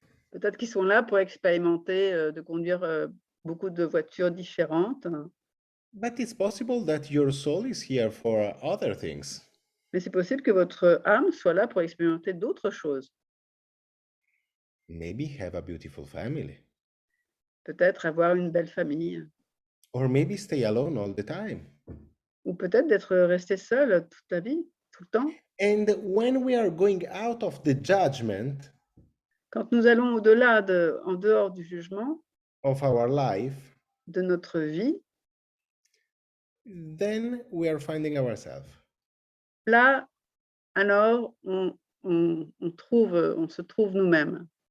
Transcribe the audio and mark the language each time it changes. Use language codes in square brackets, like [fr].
[fr] peut-être qu'ils sont là pour expérimenter de conduire beaucoup de voitures différentes. [en] But it's possible that your soul is here for other things. [fr] Mais c'est possible que votre âme soit là pour expérimenter d'autres choses. [en] Maybe have a beautiful family. [fr] Peut-être avoir une belle famille. [en] Or maybe stay alone all the time. [fr] Ou peut-être d'être resté seul toute la vie, tout le temps. [en] And when we are going out of the judgment, [fr] quand nous allons au-delà en dehors du jugement [en] of our life, [fr] de notre vie, [en] then we are finding ourselves. [fr] Là, alors, on se trouve nous-mêmes.